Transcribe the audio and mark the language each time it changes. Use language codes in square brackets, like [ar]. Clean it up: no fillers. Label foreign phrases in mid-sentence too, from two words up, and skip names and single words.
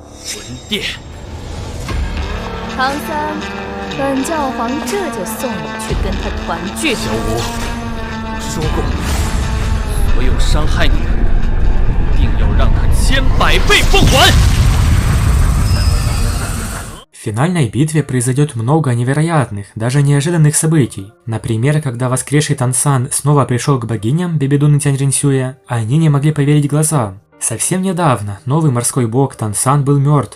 [zh] 魂殿。唐三，本教皇这就送你去跟他团聚。小五，我说过，所有伤害你的人，一定要让他1000-100倍奉还。 [ru] В финальной битве произойдет много невероятных, даже неожиданных событий. Например, когда воскресший Тансан снова пришел к богиням Бибидун и Тяньжэньсюя, они не могли поверить глазам. Совсем недавно новый морской бог Тансан был мертв.